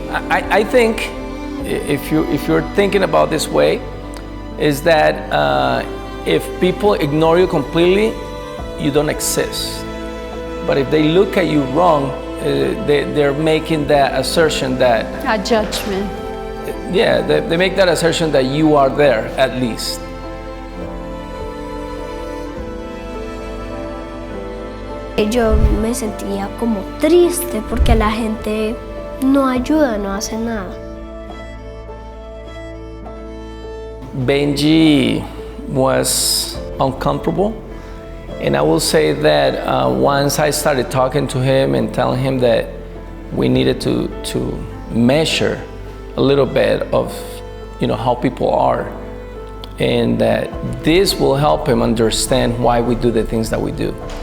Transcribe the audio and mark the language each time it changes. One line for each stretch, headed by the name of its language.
English: I think if you're thinking about this way, is that if people ignore you completely, you don't exist. But if they look at you wrong, they're making that assertion that A judgment. yeah, they make that assertion that you are there at least.
Spanish: Yo me sentía como triste porque la gente no ayuda, no hace nada.
English: Benji was uncomfortable, and I will say that once I started talking to him and telling him that we needed to measure a little bit of how people are, and that this will help him understand why we do the things that we do.